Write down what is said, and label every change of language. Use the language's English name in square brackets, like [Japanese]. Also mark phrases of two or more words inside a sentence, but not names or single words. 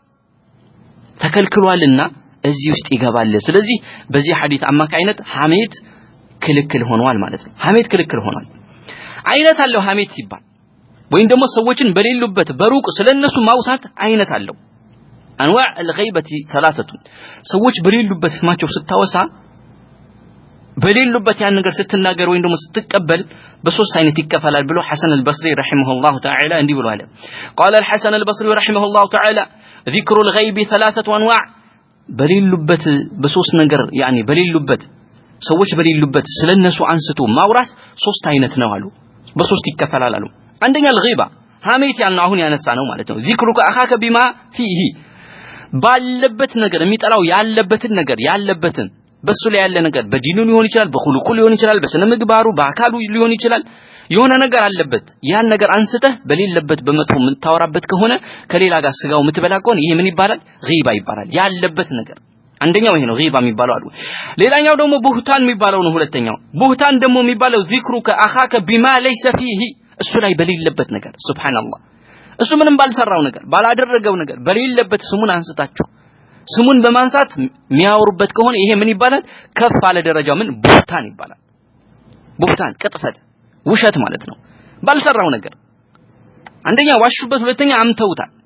[Amharic] ተከልክሏልና እዚህ ውስጥ ይገባል ስለዚህ በዚህ ሐዲስ አማካይነት ሐሜት ክልክል ሆኗል ማለት ነው ሐሜት ክልክል ሆኗል አይነት አለው ሐሜት ሲባል ወይም ደግሞ ሰዎችን በሌሉበት በሩቅ ስለነሱ ማውሳት አይነት አለው [Arabic] أنواع الغيبة ثلاثه [Amharic] ሰዎች በሌሉበት ስማቸው ስታወሳ በሌሉበት ያን ነገር ስትናገር ወይም ደግሞ ስትቀበል በሶስት አይነት ይከፈላል ብሎ ሐሰን አልበስሪ [Arabic] رحمه الله تعالى [Amharic] እንዲህ ብሎ አለ [Arabic] قال الحسن البصري رحمه الله تعالى ذكر الغيب ثلاثه انواع [Amharic] በሌሉበት በሶስት ነገር በሌሉበት ሰዎች በሌሉበት ስለነሱ አንስቶ ማውራት ሶስት አይነት ነው አሉ በሶስት ይከፈላል አሉ አንደኛ الغيبة ሐሜት አሁን ያነሳ ነው ማለት ነው [Arabic] ذكرك اخاك بما فيه [Amharic] ባለበት ነገር የሚጠላው ያለበትን ነገር ያለበትን በሱ ላይ ያለ ነገር በዲኑ ሊሆን ይችላል በኹሉቁ ሊሆን ይችላል በስነ ምግባሩ በአካሉ ሊሆን ይችላል የሆነ ነገር አለበት ያን ነገር አንስተህ በሌለበት በመጥፎ የምታወራበት ከሆነ ከሌላ ጋር ስጋው የምትበላ ከሆነ ይሄ ምን ይባላል غيبة ይባላል ያለበት ነገር አንደኛው ይሄ ነው غيبة የሚባለው አሉ ሌላኛው ደግሞ ቡህታን የሚባለው ነው ሁለተኛው ቡህታን ደግሞ የሚባለው [Arabic] ذكرك اخاك بما ليس فيه [Amharic] እሱ ላይ በሌለበት ነገር ሱብሃንአላህ እሱ ምንም ባልሰራው ነገር ባላደረገው ነገር በሌለበት ስሙን አንስታችሁ ስሙን በማንሳት የሚያወሩበት ከሆነ ይሄ ምን ይባላል ከፍ አለ ደረጃው ምን ቡህታን ይባላል ቡህታን ቅጥፈት ውሸት ማለት ነው ባልሰራው ነገር አንደኛ ዋሹበት ሁለተኛ አምተውታል